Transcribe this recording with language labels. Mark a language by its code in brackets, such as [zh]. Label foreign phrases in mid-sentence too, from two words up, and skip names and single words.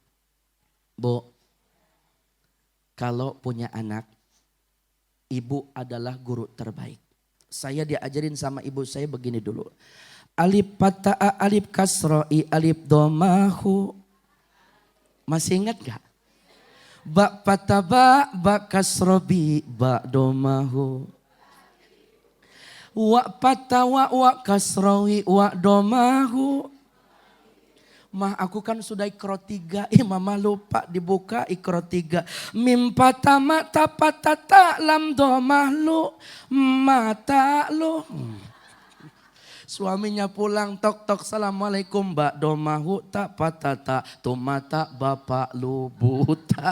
[id] Kalau punya anak, ibu adalah guru terbaik. Saya diajarin sama ibu saya begini dulu. Alif pata'a alif kasro'i alif domahu. Masih ingat gak? Ba pataba ba kasrobi ba domahu. Wa patawa wa kasrowi wa domahu. Mah aku kan sudah ikro 3, mama lupa dibuka ikro 3. Mim patama tapatata lam domah lu mata lu. Suaminya pulang tok assalamualaikum mbak domahu tak patata tomata bapak lu buta.